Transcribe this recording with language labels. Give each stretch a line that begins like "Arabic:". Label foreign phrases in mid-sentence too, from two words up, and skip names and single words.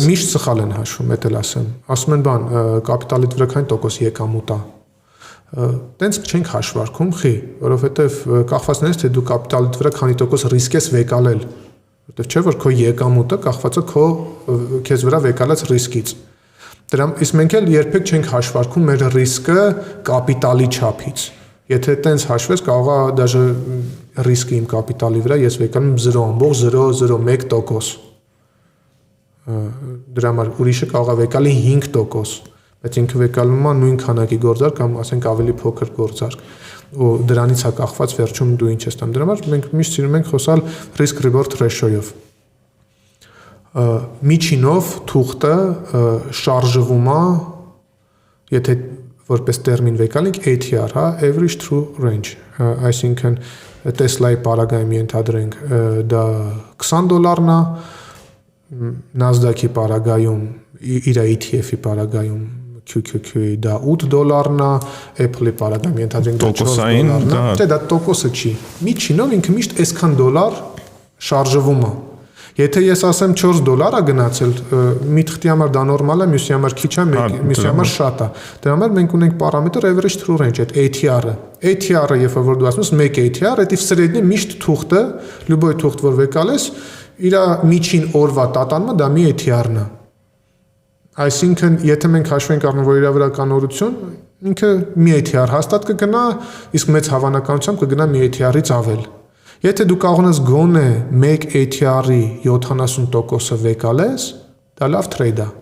Armenian: Միշտ սխալ են հաշվում, դա էլ ասեմ։ Ասում են բան, կապիտալի վրաքային տոկոս եկամուտ է։ Տենց չենք հաշվարկում, խի, որովհետև կախված նրանից, թե դու կապիտալի վրա քանի տոկոս ռիսկ ես վեկալել, որովհետև չէ որ քո եկամուտը կախված է քո քեզ վրա վեկալած ռիսկից։ Իսկ մենք էլ երբեք չենք հաշվարկում մեր ռիսկը կապիտալի չափից։ Եթե տենց հաշվես, կարող է դաժե ռիսկը իմ կապիտալի վրա ես վեկանում 0.001%։ Դրա համար ուրիշը կարող է վեկալի 5%, բայց ինքը վեկալում է նույն քանակի գործարք կամ ասենք ավելի փոքր գործարք։ Ու դրանից է կախված վերջում դու ինչ ես տամ։ Դրա համար մենք միշտ սիրում ենք խոսալ
English: risk reward ratio-
Armenian: ով։ Միջինով թուղթը շարժվում է, եթե որպես տերմին վեկալենք ATR, հա,
English: average true range,
Armenian: այսինքն Tesla-ի պարագայում ենթադրենք դա $20-ն է, Nasdaq-ի պարագայում, իր ETF-ի պարագայում QQQ-ի դա $8-ն է, Apple-ի պարագայում ենթադրենք դա $4-ն է, չէ, դա տոկոսը չի։ Միջինով ինքը միշտ այսքան դոլար շարժվում է։ Եթե ես ասեմ $4 է գնացել, մի թղթի համար դա նորմալ է, մյուսի համար քիչ է, մյուսի համար շատ է։ Դրա համար մենք ունենք պարամետր
English: average true range,
Armenian: այդ ATR-ը։ ATR-ը, երբ որ դու ասում ես 1 ATR, դա սրեդնի միշտ թուղթը, любой թուղթ, որ վեկալես, իր միջին օրվա տատանումը դա մի ATR-ն է։ Այսինքն, եթե մենք հաշվենք առնենք, որ իր վրա կա նորություն, ինքը մի ATR հաստատ կգնա, իսկ մեծ հավանականությամբ կգնա մի ATR-ից ավել։ Եթե դու կարող ես գոնե 1 ATR-ի 70%-ը վեկալես, դա լավ թրեյդ է։